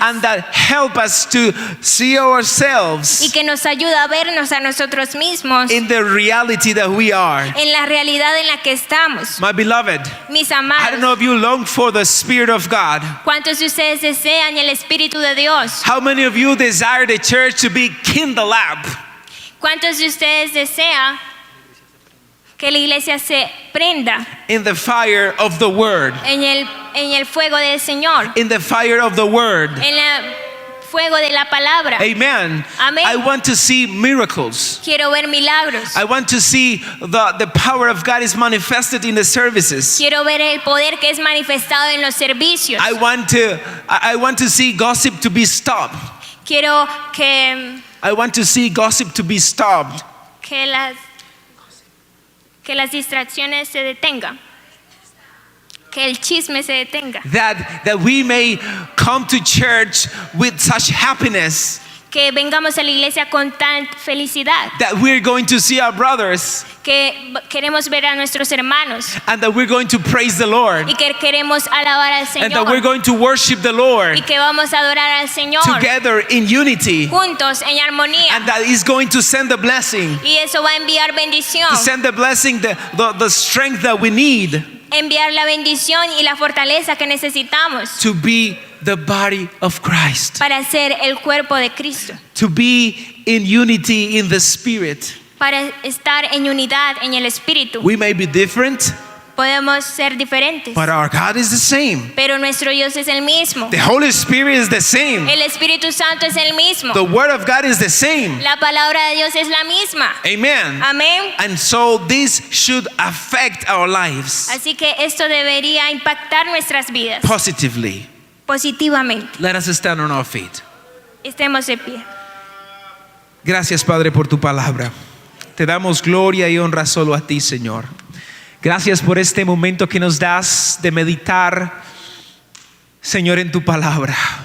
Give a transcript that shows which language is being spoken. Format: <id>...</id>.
<en>and that help us to see ourselves</en> <es>y que nos ayuda a vernos a nosotros mismos</es> <en>in the reality that we are.</en> <es>en la realidad en la que estamos.</es> <en>My beloved,</en> <es>Mis</es> <en>I don't know</en> <es>amados,</es> <en>if you long for the Spirit of God.</en> <es>¿cuántos de ustedes desean el Espíritu de Dios?</es> <en>How many of you desire the church to be kindled up?</en> <es>¿Cuántos de ustedes desean que la iglesia se prenda</es> <en>In the fire of the Word.</en> <es>en el fuego del Señor,</es> <en>In the fire of the Word.</en> <es>en el fuego de la palabra?</es> <en>Amen.</en> <es>Amén.</es> <en>I want to see miracles.</en> <es>Quiero ver milagros.</es> <en>I want to see the power of God is manifested in the services.</en> <es>Quiero ver el poder que es manifestado en los servicios.</es> <en>I want to see gossip to be stopped.</en> <es>Quiero que</es> <en>I want to see gossip to be stopped.</en> <es>que las distracciones se detengan. Que el chisme se detenga.</es> <en>That we may come to church with such happiness.</en> <es>Que vengamos a la iglesia con tan felicidad.</es> <en>That we're going to see our brothers.</en> <es>Que queremos ver a nuestros hermanos.</es> <en>And that we're going to praise the Lord.</en> <es>Y que queremos alabar al</es> <en>And that we're</en> <es>Señor.</es> <en>going to worship the Lord</en> <es>Y que vamos a adorar al Señor.</es> <en>together in unity.</en> <es>Juntos en armonía.</es> <en>And that is going to send the blessing.</en> <es>Y eso va a enviar bendición.</es> <en>To send the blessing, the strength that we need</en> <es>Enviar la bendición y la fortaleza que necesitamos</es> <en>to be the body of Christ.</en> <es>para ser el cuerpo de Cristo.</es> <en>To be in unity in the Spirit.</en> <es>Para estar en unidad en el Espíritu.</es> <en>We may be different,</en> <es>Podemos ser diferentes,</es> <en>but our God is the same.</en> <es>pero nuestro Dios es el mismo.</es> <en>The Holy Spirit is the same.</en> <es>El Espíritu Santo es el mismo.</es> <en>The Word of God is the same.</en> <es>La palabra de Dios es la misma.</es> <en>Amen.</en> <es>Amén.</es> <en>And so this should affect our lives</en> <es>Así que esto debería impactar nuestras vidas</es> <en>positively.</en> <es>positivamente.</es> <en>Let us stand on our feet.</en> <es>Estemos de pie. Gracias, Padre, por tu palabra. Te damos gloria y honra solo a ti, Señor. Gracias por este momento que nos das de meditar, Señor, en tu palabra.</es>